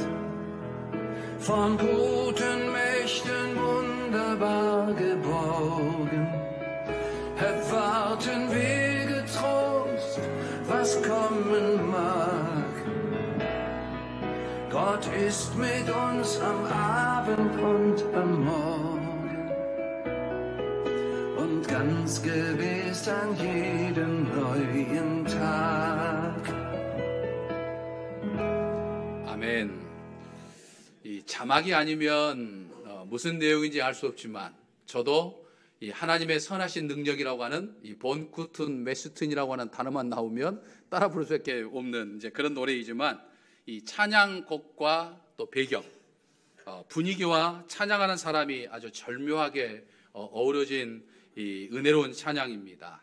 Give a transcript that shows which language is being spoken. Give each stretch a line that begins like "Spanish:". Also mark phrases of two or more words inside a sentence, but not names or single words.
German: Von guten Mächten wunderbar geborgen, erwarten wir getrost, was kommen mag. Gott ist mit uns am Abend und am Morgen und ganz gewiss an jedem neuen Tag.
Korean: 아멘. 이 자막이 아니면 무슨 내용인지 알 수 없지만 저도 이 하나님의 선하신 능력이라고 하는 이 본 구튼 메시튼이라고 하는 단어만 나오면 따라 부를 수밖에 없는 이제 그런 노래이지만 이 찬양곡과 또 배경, 분위기와 찬양하는 사람이 아주 절묘하게 어우러진 이 은혜로운 찬양입니다.